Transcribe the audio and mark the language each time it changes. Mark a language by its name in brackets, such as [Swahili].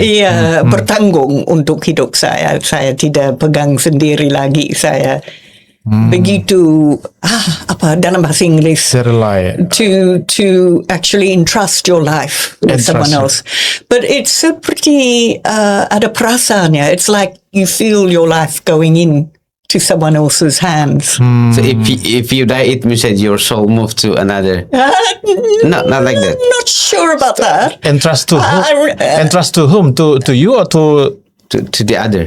[Indonesian] iya, bertanggung untuk hidup saya. Saya tidak pegang sendiri lagi. Saya begitu dalam bahasa Inggris Serelai. [English] to actually entrust your life with someone else. But it's [Indonesian] seperti ada perasaannya. [English] It's like you feel your life going in to someone else's hands. So if you die, it means that your soul moved to another. Not like that. Not sure about that. Entrust to whom? Entrust to whom? To you or to? To the other.